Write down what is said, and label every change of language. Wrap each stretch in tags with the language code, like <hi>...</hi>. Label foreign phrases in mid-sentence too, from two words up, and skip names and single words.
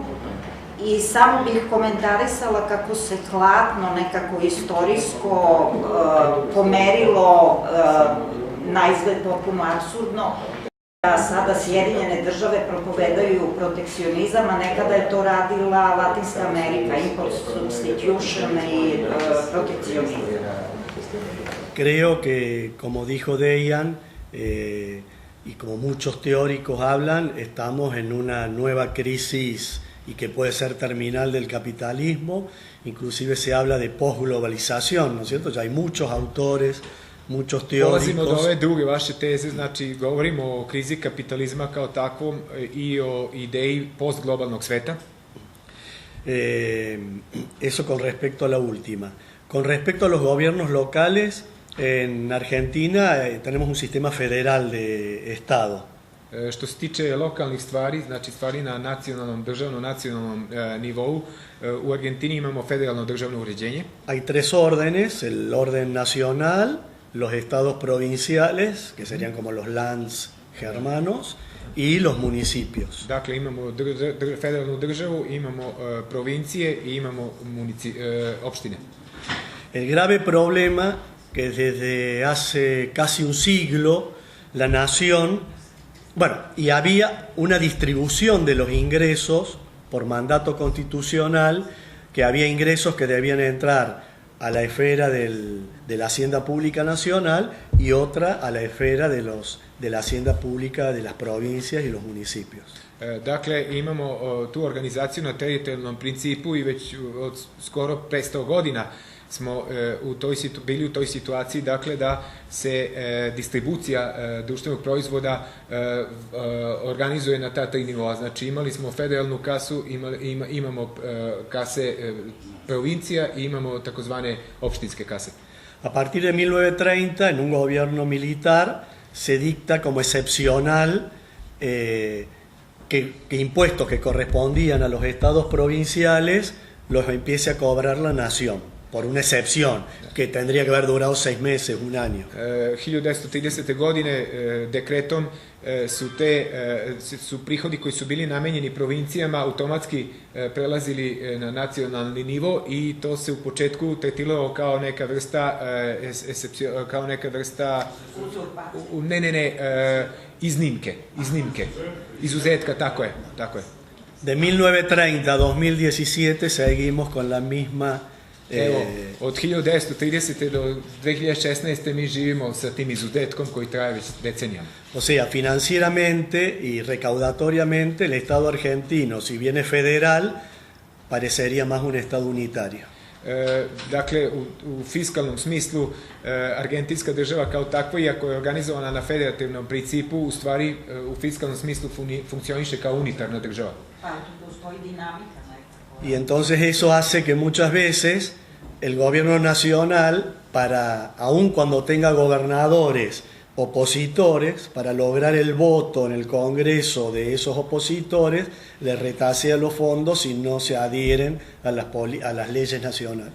<sr>I samo bih komentarisala kako se hladno, nekako istorijsko pomerilo, na izgled potpuno apsurdno, da sada Sjedinjene Države propovedaju protekcionizam, a nekada je to radila Latinska Amerika,</sr> <en>import substitution</en> <sr>i protekcionizam.</sr> <es>Creo que, como dijo Dejan, y como muchos teóricos hablan, estamos en una nueva crisis y que puede ser terminal del capitalismo, inclusive se habla de posglobalización, ¿no es cierto? Ya hay muchos autores, muchos teóricos.</es> <sr>Polazimo od ove druge vaše teze, znači govorimo o krizi kapitalizma kao takvom i o ideji postglobalnog sveta.</sr> <es>Eso con respecto a la última. Con respecto a los gobiernos locales, en Argentina tenemos un sistema federal de Estado.</es> <sr>Što se tiče lokalnih stvari, znači stvari na nacionalnom, nacionalnom nivou, u Argentini imamo federalno državno uređenje.</sr> <es>Hay 3 órdenes, el orden nacional, los estados provinciales, que serían como los lands germanos, y los municipios.</es> <sr>Dakle, imamo federalnu državu, imamo provincije i imamo opštine.</sr> <es>El grave problema que desde hace casi un siglo la nación, bueno, y había una distribución de los ingresos por mandato constitucional, que había ingresos que debían entrar a la esfera de la hacienda pública nacional y otra a la esfera de la hacienda pública de las provincias y los municipios.</es> <sr>Dakle, imamo tu organizaciju na teritorijalnom principu i već od skoro 500 godina smo bili u toj situaciji, dakle, da se distribucija društvenog proizvoda organizuje na ta 3 nivoa. Znači, imali smo federalnu kasu, imamo kase provincija i imamo takozvane opštinske kase.</sr> <es>A partir de 1930, en un gobierno militar, se dicta como excepcional que impuestos que correspondían a los estados provinciales los empiece a cobrar la nación, por una excepción que tendría que haber durado 6 meses, un año.</es> <sr>1930. godine dekretom su prihodi koji su bili namenjeni provincijama automatski prelazili na nacionalni nivo i to se u početku tretiralo kao neka vrsta iznimke, izuzetka, tako je.</sr> <es>De 1930 a 2017 seguimos con la misma...</es> <sr>Evo, od 1930. do 2016. mi živimo sa tim izuzetkom koji traje već decenijama.</sr> <es>O sea, financieramente y recaudatoriamente el Estado argentino, si bien es federal, parecería más un Estado unitario.</es> <sr>Dakle, u fiskalnom smislu argentinska država kao takva, iako je organizovana na federativnom principu, u stvari u fiskalnom smislu funkcioniše kao unitarna država. Pa tu postoji dinamika.</sr> <es>Y entonces eso hace que muchas veces el gobierno nacional, aun cuando tenga gobernadores opositores, para lograr el voto en el Congreso de esos opositores, le retasea los fondos si no se adhieren a las leyes nacionales.</es>